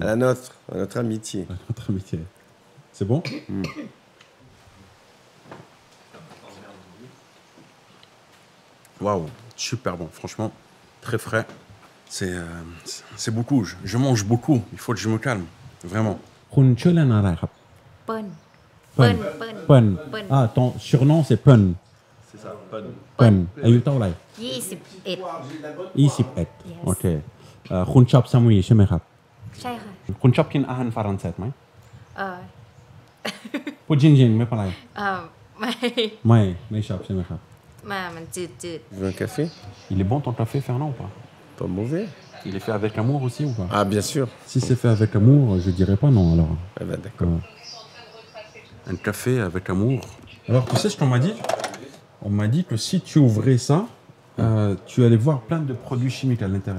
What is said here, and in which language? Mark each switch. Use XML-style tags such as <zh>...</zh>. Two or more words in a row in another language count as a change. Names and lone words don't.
<fr>À notre amitié. À notre amitié. C'est bon? Waouh, super bon, franchement, très frais. C'est beaucoup, je mange beaucoup, il faut que je me calme, vraiment.</fr> <th>คุณชื่อเล่นอะไรครับ เปิ้ล เปิ้ล เปิ้ล เปิ้ล เปิ้ล</th> <fr>Ah, ton surnom c'est เปิ้ล C'est ça, Pun.</fr> <th>เปิ้ลอายุเท่าไหร่ 21 21โอเคคุณชอบซามูยใช่ไหมครับ ใช่ค่ะ คุณชอบกินอาหารฝรั่งเศสไหม เออ พูดจริงๆไม่เป็นไร ไม่ ไม่ชอบใช่ไหมครับ มันจืด</th> <fr>Tu veux un café? Il est bon ton café, Fernand, ou pas? Pas mauvais. Il est fait avec amour aussi ou pas? Ah, bien sûr. Si c'est fait avec amour, je dirais pas non alors. Ah ben, d'accord. Un café avec amour. Alors, tu sais ce qu'on m'a dit? On m'a dit que si tu ouvrais ça, tu allais voir plein de produits chimiques à l'intérieur.</fr>